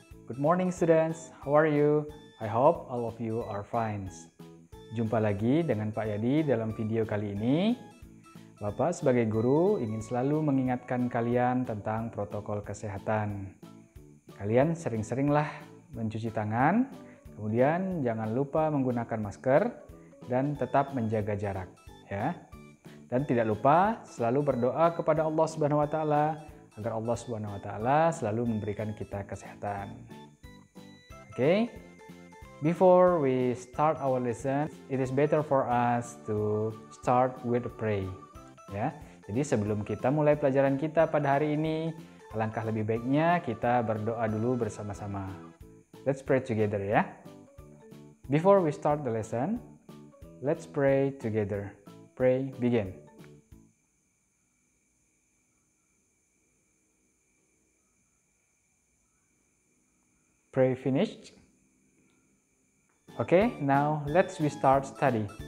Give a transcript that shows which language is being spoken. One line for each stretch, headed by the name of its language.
English: Good morning students, how are you? I hope all of you are fine.
Indonesian: Jumpa lagi dengan Pak Yadi dalam video kali ini. Bapak sebagai guru ingin selalu mengingatkan kalian tentang protokol kesehatan. Kalian sering-seringlah mencuci tangan, kemudian jangan lupa menggunakan masker dan tetap menjaga jarak, ya. Dan tidak lupa selalu berdoa kepada Allah Subhanahu wa taala agar Allah Subhanahu wa taala selalu memberikan kita kesehatan. Okay?
English: Before we start our lesson, it is better for us to start with a pray. Ya.
Indonesian: Jadi sebelum kita mulai pelajaran kita pada hari ini, alangkah lebih baiknya kita berdoa dulu bersama-sama.
English: Let's pray together
Indonesian: ya.
English: Before we start the lesson, let's pray together. Pray, begin. Pray finished. Okay, now let's we start study.